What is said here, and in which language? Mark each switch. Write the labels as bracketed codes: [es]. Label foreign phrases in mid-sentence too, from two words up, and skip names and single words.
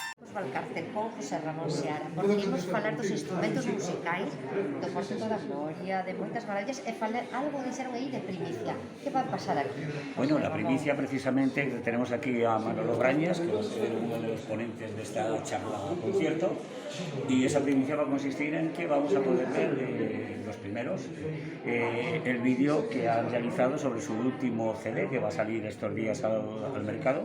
[gl] ao cartel con José Ramón Seara, porque imos falar dos instrumentos musicais do Pórtico da Gloria, de moitas maravillas, e falar algo dixeron aí de primicia. Que vai pasar aquí? [es] Bueno, la primicia precisamente, tenemos aquí a Manolo Brañas, que va a ser uno de los ponentes de esta charla concierto, y esa primicia va a consistir en que vamos a poder ver los primeros el vídeo que han realizado sobre su último CD, que va a salir estos días al mercado.